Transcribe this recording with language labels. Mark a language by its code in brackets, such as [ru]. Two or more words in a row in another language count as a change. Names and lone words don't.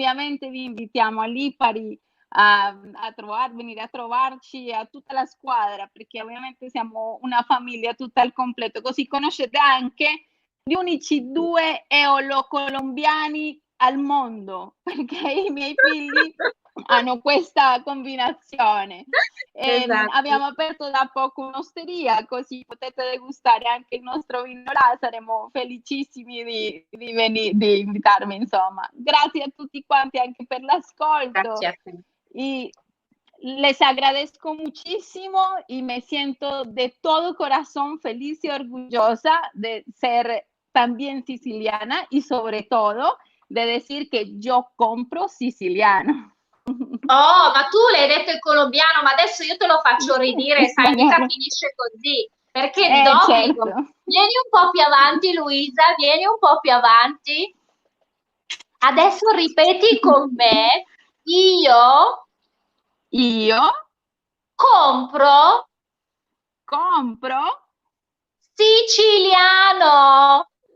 [it] Ovviamente vi invitiamo a Lipari venire a trovarci a tutta la squadra, perché ovviamente siamo una famiglia tutta al completo, così conoscete anche gli unici 2 eolo-colombiani al mondo, perché i miei figli hanno questa combinazione. Esatto. Abbiamo aperto da poco un'osteria, così potete degustare anche il nostro vino là, saremo felicissimi di invitarmi, insomma. Grazie a tutti quanti anche per l'ascolto. Grazie a te. [es] Y les agradezco muchísimo y me siento de todo corazón feliz y orgullosa de ser también siciliana y sobre todo de decir que yo compro siciliano. [it] Oh, ma tu l'hai detto in colombiano, ma adesso io te lo faccio ridire, sai, mica finisce così, perché d'obbligo. Certo. Vieni un po' più avanti, Luisa, vieni un po' più avanti. Adesso ripeti con me, io compro siciliano.